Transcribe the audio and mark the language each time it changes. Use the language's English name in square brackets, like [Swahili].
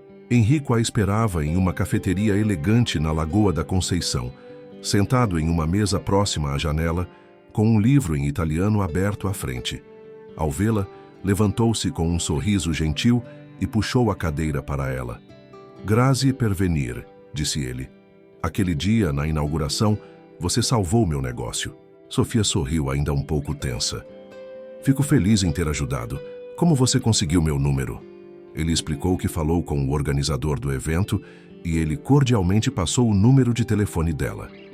[Portuguese] Enrico a esperava em uma cafeteria elegante na Lagoa da Conceição, sentado em uma mesa próxima à janela, com um livro em italiano aberto à frente. Ao vê-la, levantou-se com um sorriso gentil e puxou a cadeira para ela. [Italian] "Grazie per venir", disse ele. [Portuguese] "Aquele dia, na inauguração, você salvou meu negócio." Sofia sorriu ainda um pouco tensa. "Fico feliz em ter ajudado. Como você conseguiu meu número?" Ele explicou que falou com o organizador do evento e ele cordialmente passou o número de telefone dela.